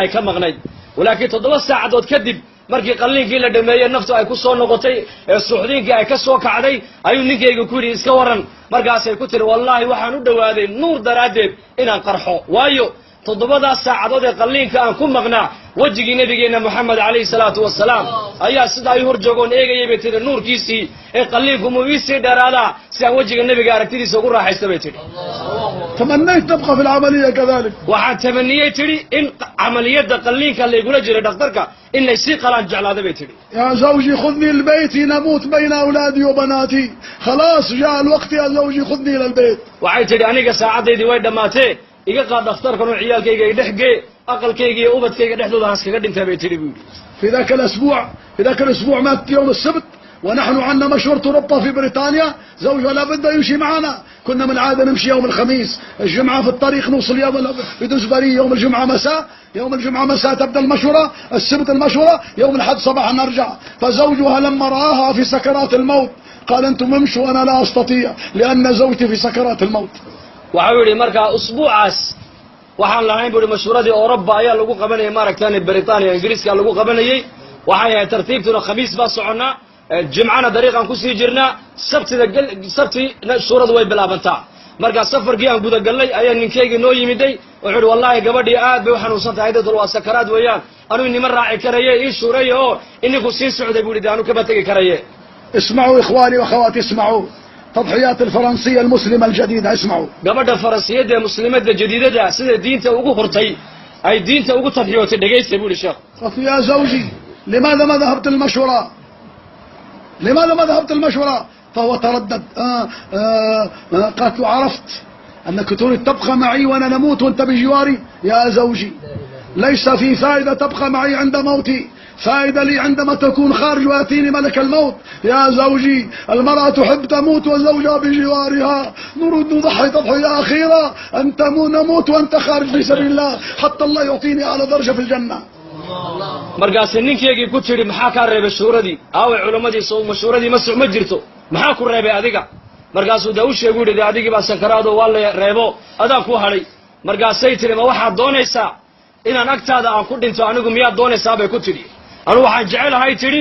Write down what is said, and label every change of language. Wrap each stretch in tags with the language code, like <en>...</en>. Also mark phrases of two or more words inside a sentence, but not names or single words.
<so>ay ka maqnayd walaakiin 7 saacadood kadib markii qalliinkii la dhameeyey naftu ay ku soo noqotay ee suuxdiinkii ay ka soo kacday ayuu ninkeyga ku yidhi iska waran markaasay ku tiri wallaahi waxaan u dhowaaday nuur daraaddeed inaan qarxo waayo 7 saacadood ee qalliinka aan ku maqnaa wejigii nabigeenna moxamed</so> <ar>عليه الصلاة والسلام</ar> <so>ayaa sidaa ii hor joogoon eegayay bay tidhi nuurkiisii ee qalliinku muu iisii dheeraadaa si aan wejiga nebiga aragtidiisa ugu raaxaysta bay tidhi.</so> <ar>تمنيت نبقى في العملية كذلك.</ar> <so>waxaan tamaniyey tidhi in camaliyadda qalliinka laygula jiray dhakhtarka in laysii qalaan jeclaada bay tidhi.</so> <ar>يا زوجي خذني لبيتي نموت بين أولادي وبناتي خلاص جاء الوقت يا زوجي خذني إلى البيت.</ar> <so>waxay tidhi aniga saacaddaydii way dhammaatee iga qaad dhakhtarkan oo ciyaalkayga i dhex gee aqalkayga iyo ubadkayga dhexdooda haskaga dhintaa bay tidhi buu yidhi.</so> <ar>في ذاك الأسبوع مات يوم السبت ونحن عندنا مشورة أوروبا في بريطانيا. زوجها لابد يمشي معنا. كنا من عادة نمشي يوم الخميس الجمعة في الطريق نوصل بدوس بري يوم الجمعة مساء تبدأ المشورة السبت المشورة يوم الأحد صباحا نرجع. فزوجها لما رآها في سكرات الموت قال أنتم امشوا أنا لا أستطيع لأن زوجتي في سكرات الموت.</ar> <so>waxau yidhi markaa usbuucaas waxaan lahayn buu yidhi mashhuuradii Awroba ayaa lagu qabanayay maaragtaan Britania Ingiriiska lagu qabanayay waxay ahayd tartiibtuna khamiis baa soconnaa jimcana dariiqan ku sii jirnaa sabtina suuradu way bilaabantaa markaa safarkii aan gudagalnay ayaa ninkeygii noo yimiday wuxuu yidhi wallaahi gabadhii aad bay u xanuunsan tahay dadul waa sakaraad weeyaan anuu inima raaci karaye ii shuureeye oo ininku sii socday buu yidhi anu kama tegi karaye.</so> <ar>اسمعوا إخواني وأخواتي اسمعوا تضحيات الفرنسية المسلمة الجديدة اسمعوا.</ar> <so>gabadha faransiyada ee muslimadda jadiidada sida diinta ugu hurtay ay diinta ugu tadxiyootay dhageystay buu yidhi sheekh.</so> <ar>قلت يا زوجي لماذا ما ذهبت المشورة؟ فهو تردد. قالت له عرفت أنك تريد تبقى معي وأنا نموت وأنت بجواري. يا زوجي ليس في فائدة تبقى معي عند موتي فائدة لي عندما تكون خارج ويأتيني ملك الموت. يا زوجي المرأة تحب تموت وزوجها بجوارها نريد نضحي تضحية أخيرة أنت نموت وأنت خارج في سبيل الله حتى الله يعطيني على درجة في الجنة.</ar> <so>markaasay ninkeygii ku tidhi maxaa kaa reebay shuuradii aaway culamadiisa oo mashhuuradii ma jirto maxaa ku reebay adiga markaasuu daa u sheegu yidhi adigii baa sakaraadoo waa la reebo adaan ku hadhay markaasay tidhi ma waxaad doonaysaa inaan agtaada aan ku dhinto anigu miyaad doonaysaa bay ku tidhi anugu waxaan jecelahay tidhi</so>